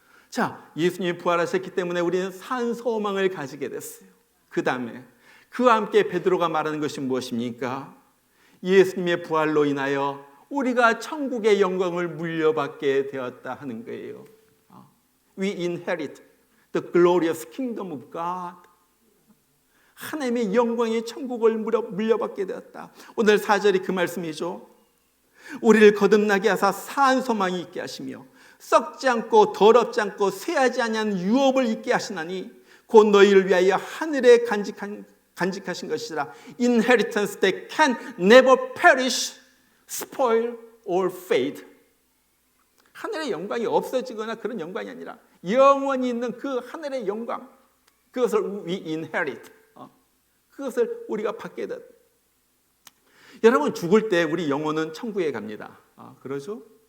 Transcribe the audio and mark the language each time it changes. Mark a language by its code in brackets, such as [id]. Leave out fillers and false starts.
[ko] 자, 예수님이 부활하셨기 때문에 우리는 산 소망을 가지게 됐어요. 그 다음에 그와 함께 베드로가 말하는 것이 무엇입니까? 예수님의 부활로 인하여 우리가 천국의 영광을 물려받게 되었다 하는 거예요. [en] We inherit the glorious kingdom of God. [ko] 하나님의 영광의 천국을 물려받게 되었다. 오늘 4절이 그 말씀이죠. 우리를 거듭나게 하사 산 소망이 있게 하시며 썩지 않고 더럽지 않고 쇠하지 아니한 유업을 있게 하시나니 곧 너희를 위하여 하늘에 간직하신 것이라. [en] Inheritance that can never perish, spoil or fade. [ko] 하늘의 영광이 없어지거나 그런 영광이 아니라 영원히 있는 그 하늘의 영광, 그것을 [en] we inherit. [ko] 그것을 우리가 받게 됐다. 여러분, 죽을 때 우리 영혼은 천국에 갑니다. 그러죠?